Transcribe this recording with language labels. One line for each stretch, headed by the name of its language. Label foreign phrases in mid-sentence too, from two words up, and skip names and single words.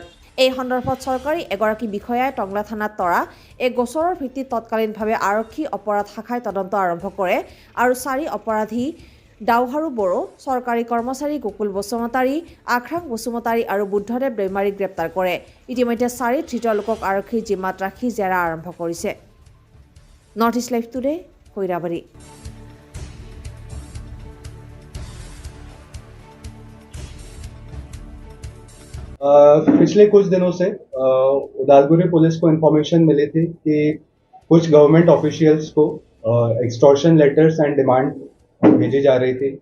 Assamese: এই সন্দৰ্ভত চৰকাৰী এগৰাকী বিষয়াই টংলা থানাত তৰা এক গোচৰৰ ভিত্তিত তৎকালীনভাৱে আৰক্ষী অপৰাধ শাখাই তদন্ত আৰম্ভ কৰে আৰু 4 অপৰাধী দাউহাৰু বড়ো, চৰকাৰী কৰ্মচাৰী গকুল বসুমতাৰী, আখৰাং বসুমতাৰী আৰু বুদ্ধদেৱ দৈমাৰীক গ্ৰেপ্তাৰ কৰে। ইতিমধ্যে 4 ধৃত লোকক আৰক্ষীৰ জিম্মাত ৰাখি জেৰা আৰম্ভ কৰিছে। নৰ্থ ইষ্ট লাইভ টুডে, খৈৰাবাৰী।
Hindi: पिछले कुछ दिनों से उदालगुरी पुलिस को इन्फॉर्मेशन मिली थी कि कुछ
English: government officials
Hindi: को
English: extortion letters and demand
Hindi: भेजी जा रही थी।